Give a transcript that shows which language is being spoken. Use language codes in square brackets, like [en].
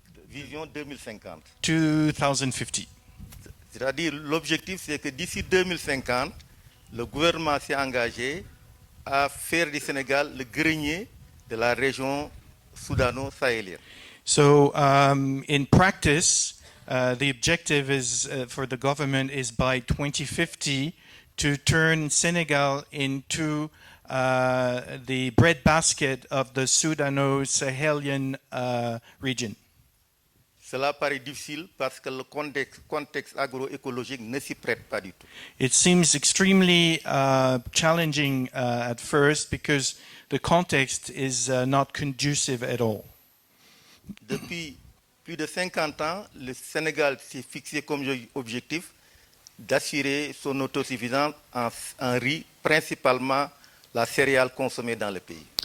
[en] 2050. [fr] 2050. C'est-à-dire, l'objectif, c'est que d'ici 2050, le gouvernement s'est engagé à faire du Sénégal le grenier de la région soudano-sahélienne. [en] So in practice, the objective is for the government is by 2050 to turn Senegal into the breadbasket of the Sudano-Sahelian region. [fr] Cela paraît difficile parce que le contexte agroécologique ne s'y prête pas du tout. [en] It seems extremely challenging at first because the context is not conducive at all. [fr] Depuis plus de 50 ans, le Sénégal s'est fixé comme objectif d'assurer son autosuffisance en riz, principalement la céréale consommée dans le pays.